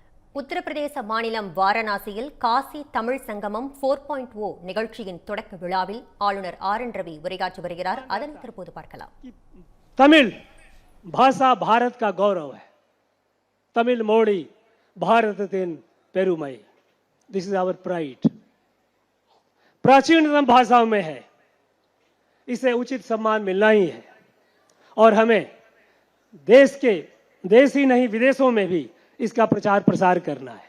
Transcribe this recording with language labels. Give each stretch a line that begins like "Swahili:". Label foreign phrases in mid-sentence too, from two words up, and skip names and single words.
Tamil: உத்தரப்பிரதேச மாநிலம் வாரணாசியில் காசி தமிழ் சங்கமம் 4.0 நிகழ்ச்சியின் தொடக்க விழாவில் ஆளுநர் ஆர்.என். ரவி உரையாற்றி வருகிறார். அதனை தற்போது பார்க்கலாம்.
Hindi: तमिल भाषा भारत का गौरव है.
Tamil: தமிழ் மொழி பாரதத்தின் பெருமை.
English: This is our pride.
Hindi: प्राचीनतम भाषाओं में है. इसे उचित सम्मान मिलना ही है और हमें देश ही नहीं विदेशों में भी इसका प्रचार प्रसार करना है.